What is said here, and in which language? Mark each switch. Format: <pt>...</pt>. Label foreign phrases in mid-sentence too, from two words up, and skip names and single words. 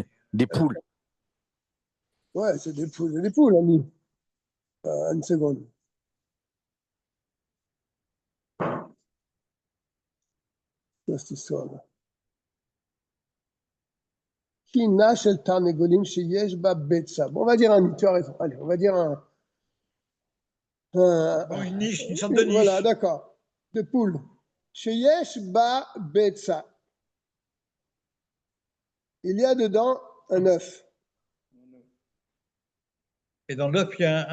<fr>Des poules. Ouais, c'est des poules, un nid. Une seconde. Qu'est-ce cette histoire-là?</fr> <he>קינה של תרנגולים שיש בה ביצה.</he> <fr>Bon, on va dire un nid, tu as raison. Allez, on va dire Une niche, une sorte de niche. Voilà, d'accord. De poules.</fr> <he>שיש בה ביצה.</he> <fr>Il y a dedans un œuf. Et dans l'œuf, il y a un</fr>